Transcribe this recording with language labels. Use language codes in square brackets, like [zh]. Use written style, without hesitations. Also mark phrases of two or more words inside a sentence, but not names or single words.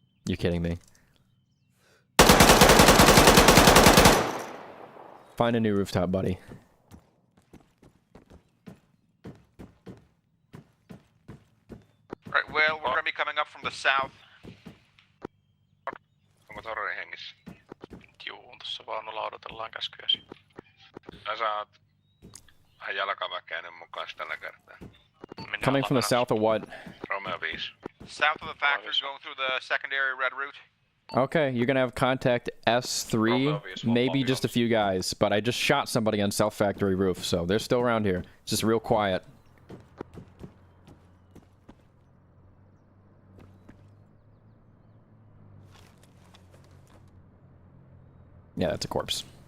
[en] You're kidding me. Find a new rooftop, buddy. Right, well, we're gonna be coming up from the south. [fi] Onko Torri hengissä? Juu, tossa vaunulla odotellaan käskyäsi. Sä saat vähän jalkaväkeinen mukaan tällä kertaa. [en] Coming from the south or what? Romeo 5. South of the factory, going through the secondary red route. Okay, you're gonna have contact S3, maybe just a few guys, but I just shot somebody on South Factory roof, so they're still around here. It's just real quiet. Yeah, that's a corpse.